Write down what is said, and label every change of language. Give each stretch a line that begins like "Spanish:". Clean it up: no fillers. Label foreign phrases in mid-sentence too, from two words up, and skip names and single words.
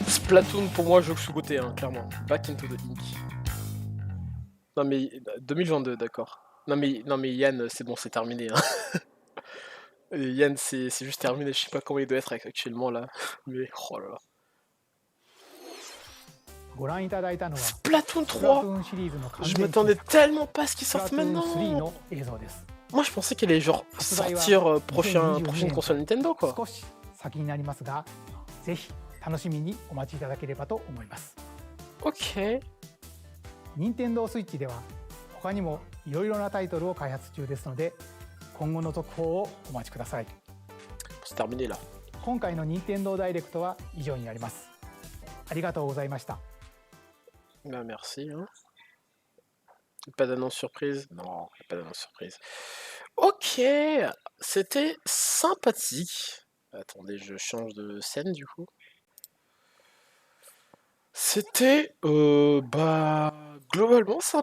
French: Splatoon, pour moi, jeu sous-côté, hein, clairement.
English: Back into the ink.
French: Non mais 2022, d'accord. Non mais Yann, c'est bon, c'est terminé. Hein. Et Yann, c'est juste terminé. Je sais pas comment il doit être actuellement là. Mais oh là là.
Japanese: ご覧いただいたのは Splatoon 3.
French: Je m'attendais tellement pas à ce qu'il sorte maintenant.
Japanese: 3 の映像です。
French: Moi, je pensais qu'il allait genre sortir prochaine console Nintendo, quoi.
Japanese: 少し先になりますが、ぜひ楽しみにお待ちいただければと思います。
French: Ok.
Japanese: 任天堂スイッチでは他にもいろいろなタイトルを開発中ですので、今後の続報をお待ちください。
French: C'est terminé là.
Japanese: 今回の任天堂ダイレクトは以上になります。ありがとうございました。
French: Bah, merci. Hein. Pas d'annonce surprise? Non, pas d'annonce surprise. Ok, c'était sympathique. Attendez, je change de scène du coup. C'était, bah, globalement sympathique.